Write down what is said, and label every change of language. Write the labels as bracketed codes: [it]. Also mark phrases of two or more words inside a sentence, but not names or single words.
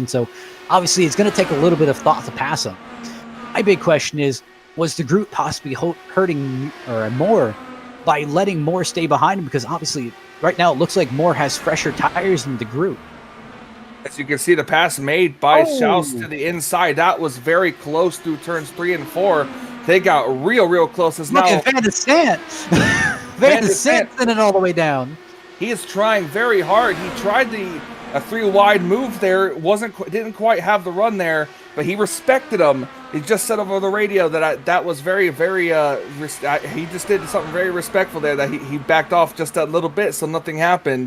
[en] So obviously it's gonna take a little bit of thought to pass them. My big question is, was DeGroot possibly hurting Moore by letting Moore stay behind him? Because obviously right now it looks like Moore has fresher tires than DeGroot. As you can see, the pass made by Schaus to the inside. That was very close through turns 3 and 4. They got real close. Look at Van de Sant. Van de Sant sent it all the way down. He is trying very hard. He tried a 3-wide move there. Didn't quite have the run there, but he respected him. He just said over the radio that was very he just did something very respectful there, that he backed off just a little bit so nothing happened.